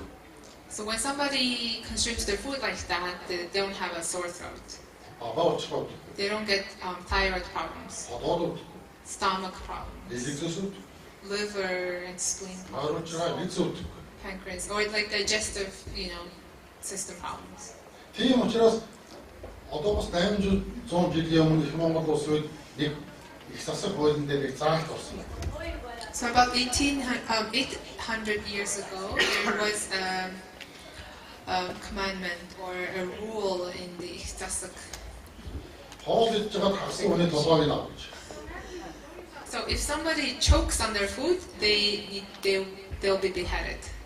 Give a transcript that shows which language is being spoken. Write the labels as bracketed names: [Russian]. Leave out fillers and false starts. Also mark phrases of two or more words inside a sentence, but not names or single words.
[English] So when somebody consumes their food like that, they don't have a sore throat. They don't get thyroid problems, stomach problems, liver and spleen problems, pancreas, or like digestive, system problems. [Mongolian] Тийм учраас одоо бас 800 жилийн өмнө их Монгол улс үед нэг их засаг хуулийн дээр нэг заалт орсон. [English] So about 800 years ago, there was a commandment or a rule in the Ihtasak. So if somebody chokes on their food, they'll be beheaded.